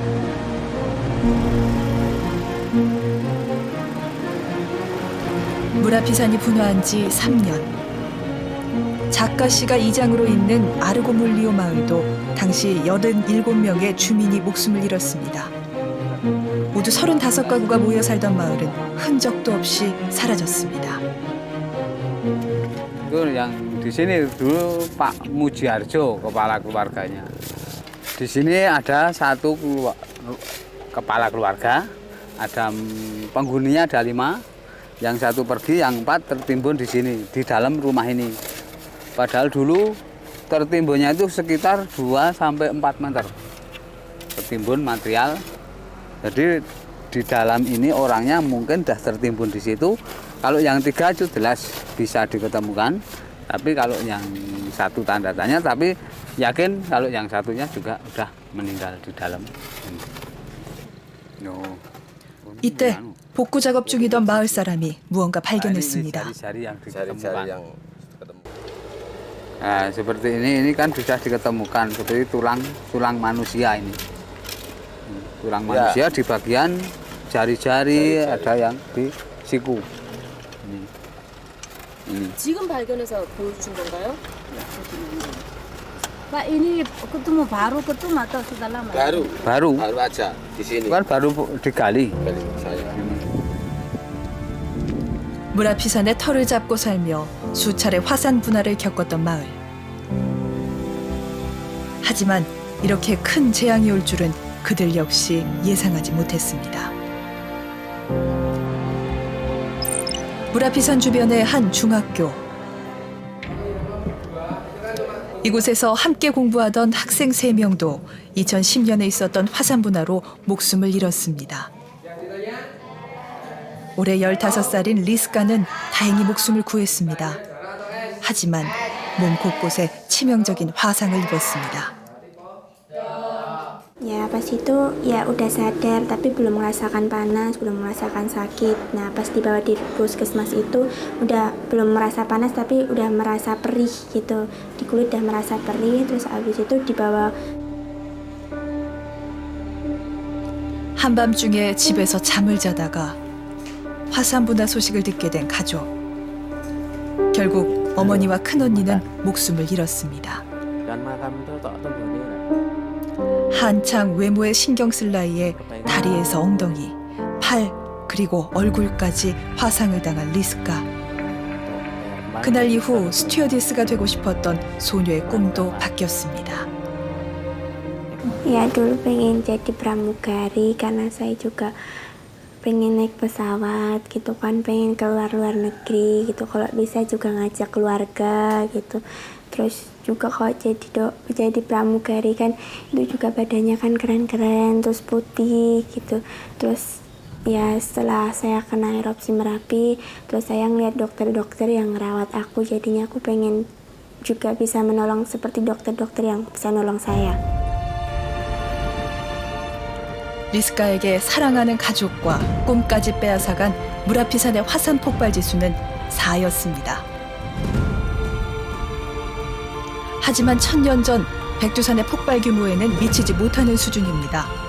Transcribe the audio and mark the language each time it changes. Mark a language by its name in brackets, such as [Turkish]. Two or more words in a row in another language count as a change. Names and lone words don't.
[Korean] 무라피산이 분화한 지 3년. 자카시가 이장으로 있는 아르고물리오 마을도 당시 87명의 주민이 목숨을 잃었습니다. 모두 35가구가 모여 살던 마을은 흔적도 없이 사라졌습니다. [Indonesian] Itu yang di sini dulu Pak Mujiarjo kepala keluarganya. Di sini ada satu kepala keluarga, ada penghuninya ada 5, yang satu pergi, yang 4 tertimbun di sini di dalam rumah ini. Padahal dulu tertimbunnya itu sekitar 2 sampai 4 meter. Tertimbun material. Jadi di dalam ini orangnya mungkin dah tertimbun di situ. Kalau yang 3 itu jelas bisa diketemukan, tapi kalau yang 1 tanda tanya, tapi yakin kalau yang 1-nya juga udah meninggal di dalam. [Korean] 이때 복구 작업 중이던 마을 사람이 무언가 발견했습니다. [Indonesian] Jari-jari yang diketemukan. Nah, seperti ini kan sudah diketemukan seperti tulang manusia ini. Tulang manusia di bagian jari-jari, ada yang di siku. Ini. [Korean] 지금 발견해서 보여주신 건가요? [Indonesian] Pak, ini ketemu baru ketemu atau sudah lama? Baru aja di sini. kan baru digali. [Korean] 무라피산의 털을 잡고 살며 수차례 화산 분화를 겪었던 마을. 하지만 이렇게 큰 재앙이 올 줄은 그들 역시 예상하지 못했습니다. 무라피산 주변의 한 중학교. 이곳에서 함께 공부하던 학생 3명도 2010년에 있었던 화산 분화로 목숨을 잃었습니다. 올해 15살인 리스카는 다행히 목숨을 구했습니다. 하지만 몸 곳곳에 치명적인 화상을 입었습니다. [Indonesian] Ya pas itu ya udah sadar tapi belum merasakan panas, belum merasakan sakit. Nah pas dibawa di puskesmas itu udah belum merasa panas tapi udah merasa perih gitu. Di kulit udah merasa perih, terus abis itu dibawa. [Korean] 한밤중에 집에서 잠을 자다가 화산 분화 소식을 듣게 된 가족. 결국 어머니와 큰언니는 목숨을 잃었습니다. 한창 외모에 신경 쓸 나이에 다리에서 엉덩이, 팔, 그리고 얼굴까지 화상을 당한 리스카. 그날 이후 스튜어디스가 되고 싶었던 소녀의 꿈도 바뀌었습니다. [Indonesian] Ya dulu pengen jadi pramugari karena saya juga pengen naik pesawat gitu kan, pengen keluar luar negeri gitu, kalau bisa juga ngajak keluarga gitu. Terus juga kalau jadi pramugari kan itu juga badannya kan keren-keren, terus putih gitu. Terus ya setelah saya kena erupsi Merapi, terus saya ngeliat dokter-dokter yang ngerawat aku, jadinya aku pengen juga bisa menolong seperti dokter-dokter yang bisa nolong saya. [Korean] 리스카에게 사랑하는 가족과 꿈까지 빼앗아간 무라피산의 화산 폭발 지수는 4였습니다. 하지만 1000년 전 백두산의 폭발 규모에는 미치지 못하는 수준입니다.